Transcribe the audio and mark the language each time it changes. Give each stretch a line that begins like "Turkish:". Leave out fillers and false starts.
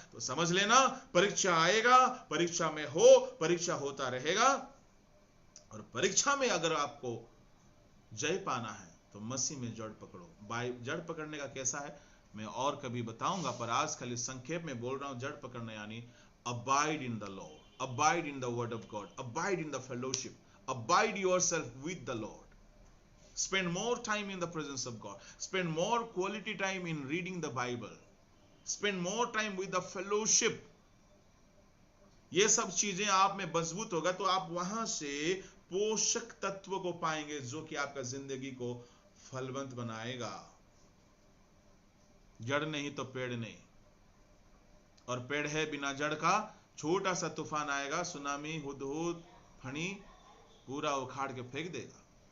Hindi: तो समझ लेना, परीक्षा आएगा, परीक्षा में हो, परीक्षा होता रहेगा। और परीक्षा में अगर आपको जय पाना है तो मसीह में जड़ पकड़ो। जड़ पकड़ने का कैसा है मैं और कभी बताऊंगा, पर आज खाली संक्षेप में बोल रहा हूं। जड़ पकड़ना यानी
English: Abide in the Lord, abide in the word of God, abide in the fellowship, abide yourself with the Lord. Spend more time in the presence of God. Spend more quality time in reading the Bible. Spend more time with the fellowship.
Hindi: ये सब चीजें आप में मजबूत होगा तो आप वहां से पोषक तत्व को पाएंगे जो कि आपका जिंदगी को फलवंत बनाएगा। जड़ नहीं तो पेड़ नहीं, और पेड़ है बिना जड़ का, छोटा सा तूफान आएगा, सुनामी, हुदहुद, फनी, पूरा उखाड़ के फेंक देगा।